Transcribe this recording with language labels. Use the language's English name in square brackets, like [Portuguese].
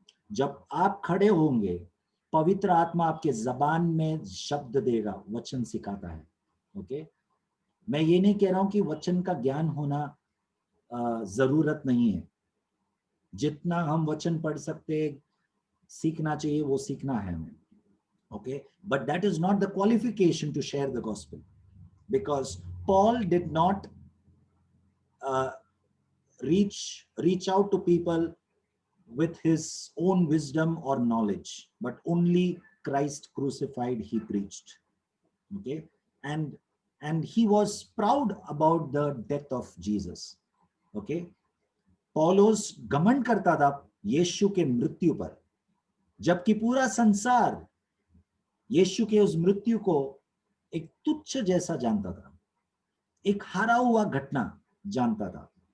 [Hindi] जब आप खड़े होंगे, पवित्र आत्मा आपके जबान में शब्द देगा, वचन सिखाता है। ओके, मैं ये नहीं कह रहा हूं कि वचन का ज्ञान होना जरूरत नहीं है। जितना हम वचन पढ़ सकते, सीखना चाहिए, वो सीखना है हमें। [English] Okay, but that is not the qualification to share the gospel, because Paul did not reach out to people with his own wisdom or knowledge, but only Christ crucified he preached. Okay, and he was proud about the death of Jesus. [Hindi] Okay, पौलुस घमंड करता था यीशु के मृत्यु पर, जबकि पूरा संसार यीशु के उस मृत्यु को एक तुच्छ जैसा जानता था, एक हारा हुआ घटना जानता था।